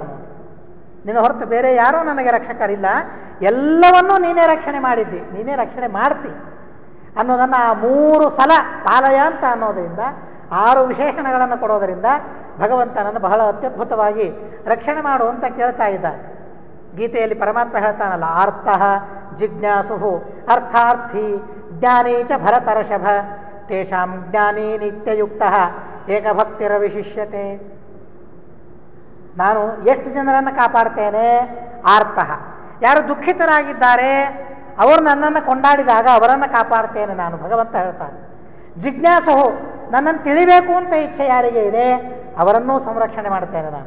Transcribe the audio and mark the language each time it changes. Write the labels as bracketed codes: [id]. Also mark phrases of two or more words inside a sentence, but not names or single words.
[kn] ನೋಡಿ, ನಿನ್ನ ಹೊರತು ಬೇರೆ ಯಾರೂ ನನಗೆ ರಕ್ಷಕರಿಲ್ಲ, ಎಲ್ಲವನ್ನೂ ನೀನೇ ರಕ್ಷಣೆ ಮಾಡಿದ್ದಿ, ನೀನೇ ರಕ್ಷಣೆ ಮಾಡ್ತಿ ಅನ್ನೋದನ್ನು ಆ 3 ಸಲ ಪಾಲಯ ಅಂತ ಅನ್ನೋದರಿಂದ 6 ವಿಶೇಷಣಗಳನ್ನು ಕೊಡೋದರಿಂದ ಭಗವಂತನನ್ನು ಬಹಳ ಅತ್ಯದ್ಭುತವಾಗಿ ರಕ್ಷಣೆ ಮಾಡು ಅಂತ ಕೇಳ್ತಾ ಇದ್ದಾರೆ. ಗೀತೆಯಲ್ಲಿ ಪರಮಾತ್ಮ ಹೇಳ್ತಾನಲ್ಲ, [sa] ಆರ್ತಃ ಜಿಜ್ಞಾಸು ಅರ್ಥಾರ್ಥಿ ಜ್ಞಾನಿ ಚ ಭರತರ್ಷಭ ತೇಷಾಂ ಜ್ಞಾನಿ ನಿತ್ಯಯುಕ್ತ ಏಕಭಕ್ತಿರ ವಿಶಿಷ್ಯತೆ. [kn] ನಾನು ಎಷ್ಟು ಜನರನ್ನು ಕಾಪಾಡ್ತೇನೆ? ಆರ್ತಃ, ಯಾರು ದುಃಖಿತರಾಗಿದ್ದಾರೆ ಅವರು ನನ್ನನ್ನು ಕೊಂಡಾಡಿದಾಗ ಅವರನ್ನು ಕಾಪಾಡ್ತೇನೆ ನಾನು, ಭಗವಂತ ಹೇಳ್ತಾನೆ. ಜಿಜ್ಞಾಸು, ನನ್ನನ್ನು ತಿಳಿಬೇಕು ಅಂತ ಇಚ್ಛೆ ಯಾರಿಗೆ ಇದೆ ಅವರನ್ನೂ ಸಂರಕ್ಷಣೆ ಮಾಡ್ತೇನೆ ನಾನು.